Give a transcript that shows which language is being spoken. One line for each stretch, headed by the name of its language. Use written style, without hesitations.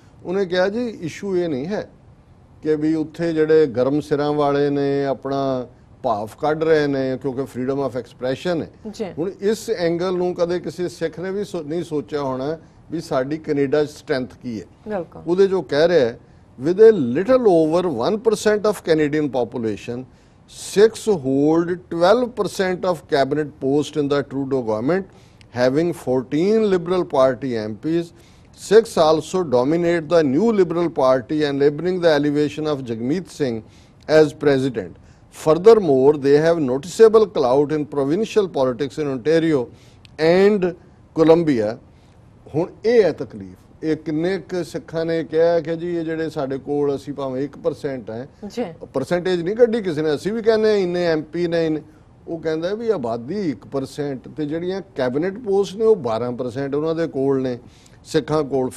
Punjabi: ਉਹਨੇ ਕਿਹਾ ਜੀ ਇਸ਼ੂ ਇਹ ਨਹੀਂ ਹੈ ਕਿ ਵੀ ਉੱਥੇ ਜਿਹੜੇ ਗਰਮ ਸਿਰਾਂ ਵਾਲੇ ਨੇ ਆਪਣਾ ਭਾਵ ਕੱਢ ਰਹੇ ਨੇ ਕਿਉਂਕਿ ਫਰੀडम ਆਫ ਐਕਸਪ੍ਰੈਸ਼ਨ ਹੈ। ਹੁਣ ਇਸ ਐਂਗਲ ਨੂੰ ਕਦੇ ਕਿਸੇ ਸਿੱਖ ਨੇ ਵੀ ਨਹੀਂ ਸੋਚਿਆ ਹੋਣਾ ਵੀ ਸਾਡੀ ਕੈਨੇਡਾ 'ਚ ਸਟਰੈਂਥ ਕੀ ਹੈ। ਉਹਦੇ ਜੋ ਕਹਿ ਰਿਹਾ ਹੈ
English: with a little over 1% of Canadian population, Sikhs hold 12% of cabinet posts in the Trudeau government, having 14 Liberal Party MPs. Sikhs also dominate the new Liberal Party, enabling the elevation of Jagmeet Singh as president. Furthermore, they have noticeable clout in provincial politics in Ontario and Columbia।
Punjabi: ਹੁਣ ਇਹ ਹੈ ਤਕਲੀਫ। ਇਹ ਕਿੰਨੇ ਕੁ ਸਿੱਖਾਂ ਨੇ ਕਿਹਾ ਕਿ ਜੀ ਇਹ ਜਿਹੜੇ ਸਾਡੇ ਕੋਲ ਅਸੀਂ ਭਾਵੇਂ 1% ਹੈ, ਪਰਸੈਂਟੇਜ ਨਹੀਂ ਕੱਢੀ ਕਿਸੇ ਨੇ, ਅਸੀਂ ਵੀ ਕਹਿੰਦੇ ਇੰਨੇ MP ਨੇ, ਉਹ ਕਹਿੰਦਾ ਵੀ ਆਬਾਦੀ 1% ਤੇ ਜਿਹੜੀਆਂ ਕੈਬਨਿਟ ਪੋਸਟ ਨੇ ਉਹ 12% ਉਹਨਾਂ ਦੇ ਕੋਲ ਨੇ ਸਿੱਖਾਂ ਕੋਲ।